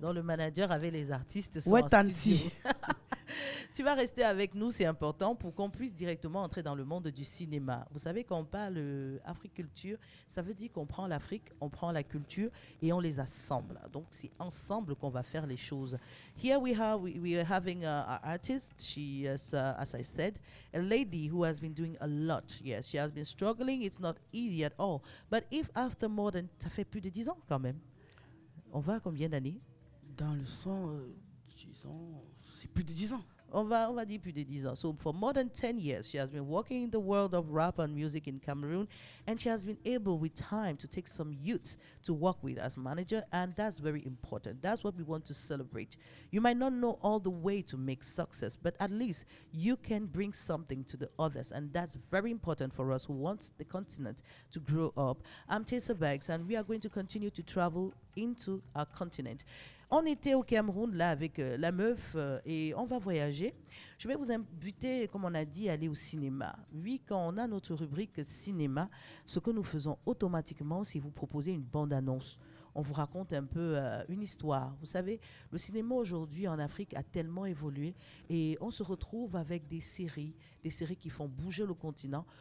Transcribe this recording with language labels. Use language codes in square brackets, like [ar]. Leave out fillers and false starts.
[fr] Dans le manager avec les artistes. Ouais, Tansi. Tu vas rester avec nous, c'est important pour qu'on puisse directement entrer dans le monde du cinéma. Vous savez, quand on parle Africulture, ça veut dire qu'on prend l'Afrique, on prend la culture et on les assemble. Donc, c'est ensemble qu'on va faire les choses. [en] Here we are having an artist. She is, as I said, a lady who has been doing a lot. Yes, she has been struggling. It's not easy at all. But if after more than... [fr] Ça fait plus de 10 ans quand même. On va à combien d'années? Dans le son, disons, c'est plus de 10 ans. On va dire plus de 10 ans. [en] So for more than 10 years, she has been working in the world of rap and music in Cameroon, and she has been able with time to take some youths to work with as manager, and that's very important. That's what we want to celebrate. You might not know all the way to make success, but at least you can bring something to the others, and that's very important for us who want the continent to grow up. I'm Tessa Bags, and we are going to continue to travel into our continent. [fr] On était au Cameroun là avec la meuf et on va voyager. Je vais vous inviter, comme on a dit, à aller au cinéma. Oui, quand on a notre rubrique cinéma, ce que nous faisons automatiquement, c'est vous proposer une bande-annonce. on vous raconte un peu une histoire. Vous savez, le cinéma aujourd'hui en Afrique a tellement évolué et on se retrouve avec des séries qui font bouger le continent.